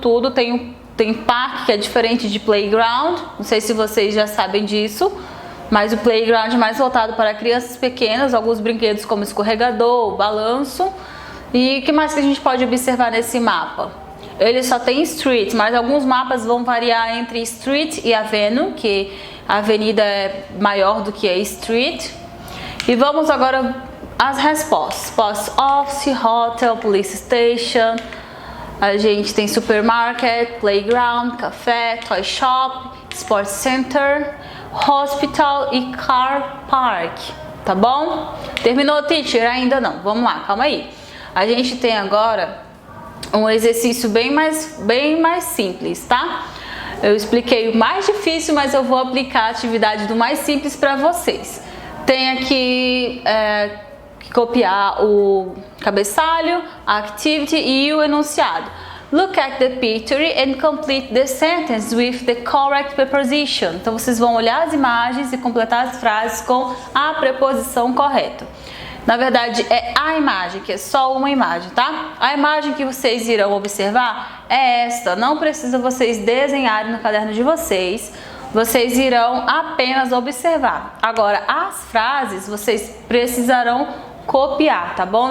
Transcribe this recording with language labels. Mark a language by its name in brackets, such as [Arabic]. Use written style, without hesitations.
[Portuguese] Tem parque que é diferente de playground, não sei se vocês já sabem disso, mas o playground é mais voltado para crianças pequenas, alguns brinquedos como escorregador, balanço. E o que mais que a gente pode observar nesse mapa? Ele só tem street, mas alguns mapas vão variar entre street e avenue, que a avenida é maior do que a street. E vamos agora às respostas. Post office, hotel, police station. A gente tem supermarket, playground, café, toy shop, sports center, hospital e car park. Tá bom? Terminou, teacher? Ainda não. Vamos lá, calma aí. A gente tem agora um exercício bem mais simples, tá? Eu expliquei o mais difícil, mas eu vou aplicar a atividade do mais simples para vocês. Tem aqui que copiar o cabeçalho, a activity e o enunciado. [English] Look at the picture and complete the sentence with the correct preposition. [Portuguese] Então vocês vão olhar as imagens e completar as frases com a preposição correta. Na verdade é a imagem, que é só uma imagem, tá? A imagem que vocês irão observar é esta. Não precisa vocês desenharem no caderno de vocês. Vocês irão apenas observar. Agora as frases vocês precisarão copiar, tá bom?